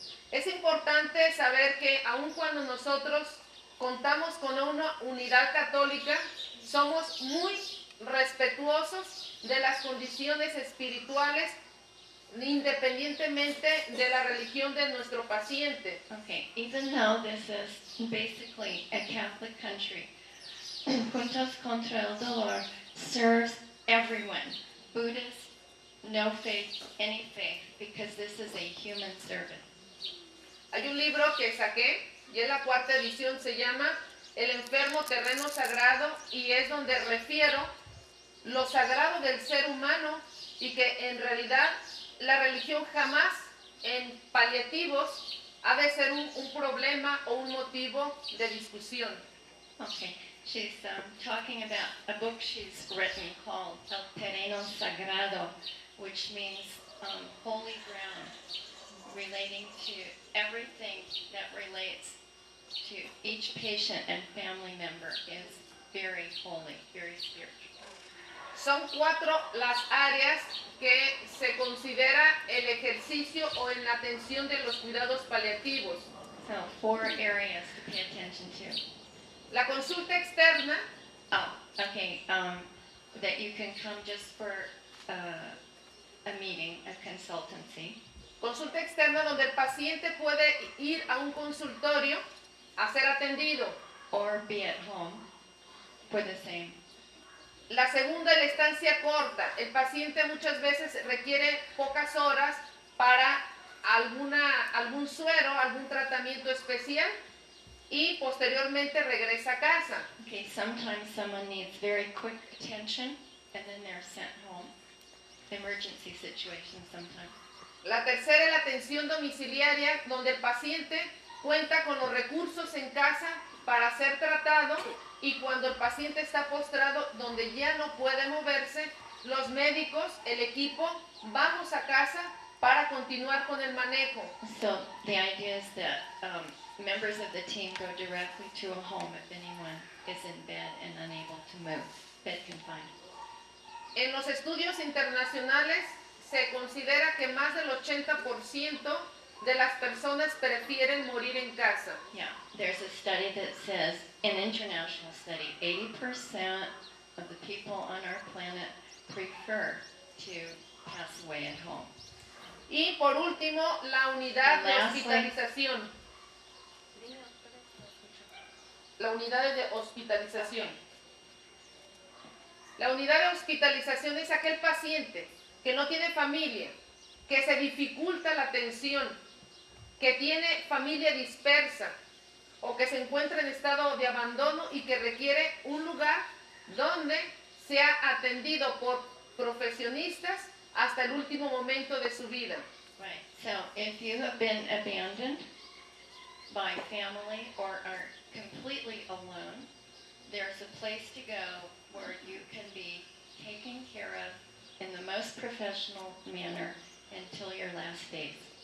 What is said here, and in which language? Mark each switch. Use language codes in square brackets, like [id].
[es] Es importante saber que aun cuando nosotros contamos con una unidad católica, somos muy respetuosos de las condiciones espirituales, independientemente de la religión de nuestro paciente. [en] Okay, even though this is basically a Catholic country, Juntos contra el Dolor serves everyone, Buddhist, no faith, any faith, because this is a human service. [es] Hay un libro que saqué, y es la 4ª edición, se llama El enfermo terreno sagrado, y es donde refiero lo sagrado del ser humano y que en realidad la religión jamás en paliativos ha de ser un problema o un motivo de discusión. [en] Okay, she's talking about a book she's written called El Terreno Sagrado, which means holy ground, relating to everything that relates to each patient and family member is very holy, very spiritual. [es] Son 4 las áreas que se considera el ejercicio o en la atención de los cuidados paliativos. [en] So 4 areas to pay attention to. [es] La consulta externa, [en] Oh, okay, that you can come just for a meeting, a consultancy. [es] consulta externa donde el paciente puede ir a un consultorio a ser atendido. [en] Or be at home for the same. [es] La segunda, la estancia corta. El paciente muchas veces requiere pocas horas para algún suero, algún tratamiento especial y posteriormente regresa a casa. [en] Okay, sometimes someone needs very quick attention and then they're sent home. Emergency situations sometimes. [es] La tercera es la atención domiciliaria, donde el paciente cuenta con los recursos en casa para ser tratado y cuando el paciente está postrado, donde ya no puede moverse, los médicos, el equipo, vamos a casa para continuar con el manejo. [en] So the idea is that members of the team go directly to a home if anyone is in bed and unable to move, bed confined. [es] En los estudios internacionales se considera que más del 80% de las personas prefieren morir en casa. [en] Yeah, there's a study that says, an international study, 80% of the people on our planet prefer to pass away at home. [es] Y por último, la unidad de [en] Lastly. [es] hospitalización. La unidad de hospitalización. La unidad de hospitalización es aquel paciente que no tiene familia, que se dificulta la atención, que tiene familia dispersa o que se encuentra en estado de abandono y que requiere un lugar donde sea atendido por profesionistas hasta el último momento de su vida. [en] Right, so if you have been abandoned by family or are completely alone, there's a place to go where you can be taken care of in the most professional manner until your last days.